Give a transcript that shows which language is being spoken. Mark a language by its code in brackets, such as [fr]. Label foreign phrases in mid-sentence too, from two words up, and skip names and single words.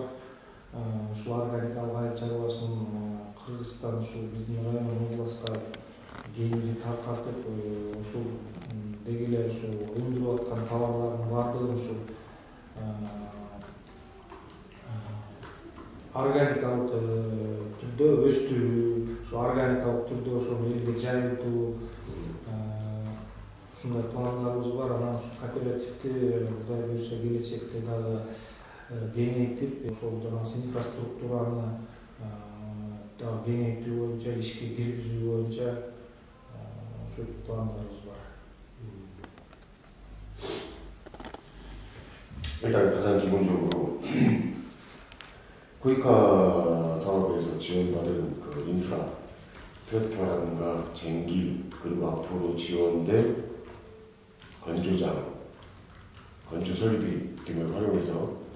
[ky] Ушул органикалык айыл чарбасын Кыргызстан ушул биздин район областка кеңири таркатып, ушул деги эле ушул өндүрүп аткан товарлардын баардыгын ушул органикалык түрдө өстүрүү, ошо органикалык түрдө ошону элге жайылтуу, ушундай пландарыбыз бар. Анан ушу кооперативди Кудай буйрса келечекте дагы кеңейтип, ошол жанагы инфраструктураны дагы кеңейтүү боюнча, ишке киргизүү боюнча ошол пландарыбыз бар. [ko] 일단 가장 기본적으로 고이카 사업에서 지원받은 그 인프라, 트랙터라든가 쟁기, 그리고 앞으로 지원될 건조장, 건조 설비 등을 활용해서